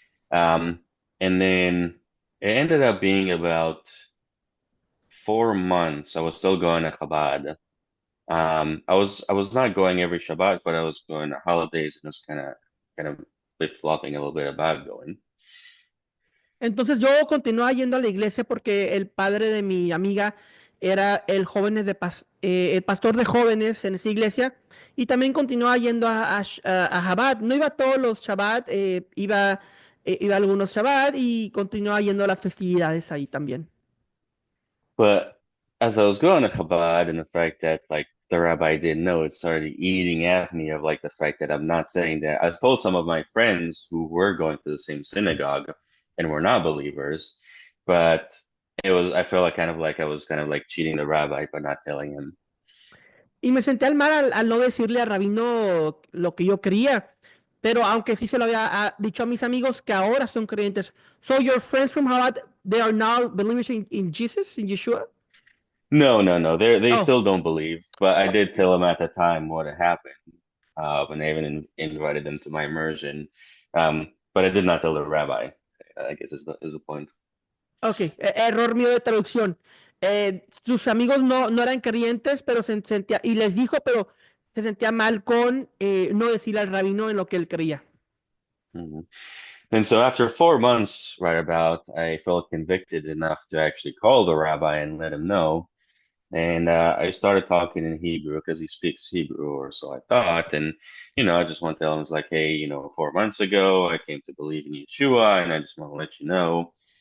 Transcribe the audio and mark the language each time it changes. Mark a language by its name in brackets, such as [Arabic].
[English] Um, and then it ended up being about 4 months. I was still going to Chabad. I was not going every Shabbat, but I was going to holidays and was kind of flip-flopping a little bit about going. [Spanish] Entonces yo continuaba yendo a la iglesia porque el padre de mi amiga era el pastor de jóvenes en esa iglesia y también continuaba yendo a Shabbat. No iba todos los Shabbat, iba a algunos Shabbat y continuaba yendo a las festividades ahí también. [English] But as I was going to Chabad and the fact that like the rabbi didn't know, it started eating at me of like the fact that I'm not saying that. I've told some of my friends who were going to the same synagogue and were not believers, but I felt like I was kind of like cheating the rabbi by not telling him. [Spanish] Y me senté al mal al no decirle al rabino lo que yo creía. Pero aunque sí se lo había dicho a mis amigos que ahora son creyentes. [English] So your friends from Chabad, they are now believers in Jesus, in Yeshua? No, no, no. They Oh. still don't believe, but I did tell them at the time what had happened. When I even invited them to my immersion. But I did not tell the rabbi, I guess is the point. [Spanish] Ok, error mío de traducción. Sus amigos no eran creyentes, pero se sentía, y les dijo, pero se sentía mal con no decirle al rabino en lo que él creía. Mhm. [English] And so after 4 months, right about, I felt convicted enough to actually call the rabbi and let him know. And I started talking in Hebrew because he speaks Hebrew, or so I thought. And, I just want to tell him, it's like, hey, 4 months ago, I came to believe in Yeshua, and I just want to let you know.